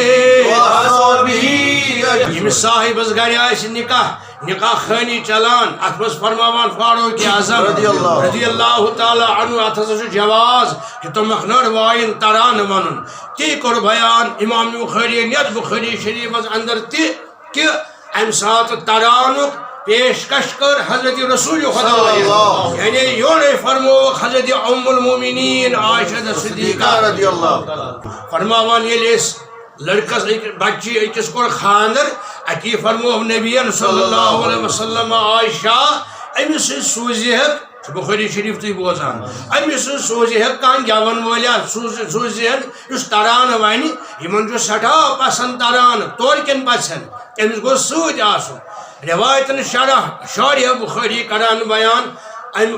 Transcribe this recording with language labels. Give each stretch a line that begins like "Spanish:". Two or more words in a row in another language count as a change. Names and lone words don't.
Kashmiri: ییٚمِس صاحبس گرِ آسہِ نکاح خٲنی چلان اتھ منٛز فرماوان فاروق اعظم
Arabic: رضی اللہ تعالیٰ عنہ
Kashmiri: اتھ ہسا چھُ جواز کہ تمکھ نٔر وایِن ترانہٕ ونُن تی کوٚر بیان امام بخاری یتھ بخاری شریفس اندر تہِ کہ امہِ ساتہٕ ترانُک پیشکش کر حضرت رسول خدا یعنی یورے فرمو حضرت ام المومنین عائشہ صدیقہ
Arabic: رضی اللہ
Kashmiri: فرماوان ییٚلہِ أسۍ لڑکس بچی أکِس کوٚر خاندر اتی فرمو نبی
Arabic: صلی اللہ علیہ وسلم
Kashmiri: عائشہ أمِس سۭتۍ سوٗزِ ہٮ۪کھ بخاری شریف تُہۍ بوزان أمِس سۭتۍ سوٗزِ ہٮ۪کھ کانٛہہ گٮ۪وَن وٲلیا سوٗزِ ہٮ۪کھ یُس ترانہٕ وَنہِ یِمن چھُ سٮ۪ٹھاہ پسنٛد ترانہٕ تورٕ کٮ۪ن پژھٮ۪ن أمِس گوٚژھ سۭتۍ آسُن روایتن شارح بخاری کران بیان ام